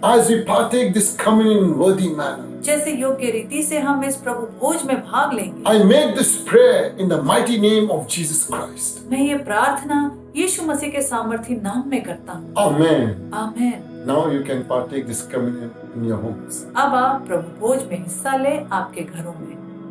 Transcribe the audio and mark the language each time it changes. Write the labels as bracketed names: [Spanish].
[English] as we partake this communion in worthy manner. [Hindi] जैसे योग्य रीति से हम इस प्रभु भोज में भाग लेंगे। [English] I make this prayer in the mighty name of Jesus Christ. [Hindi] मैं ये प्रार्थना यीशु मसीह के सामर्थी नाम में करता हूँ। [English] Amen. [Hindi] Amen. [English] Now you can partake this communion in your homes. [Hindi] अब आप प्रभु भोज में हिस्सा ले आपके घरों में।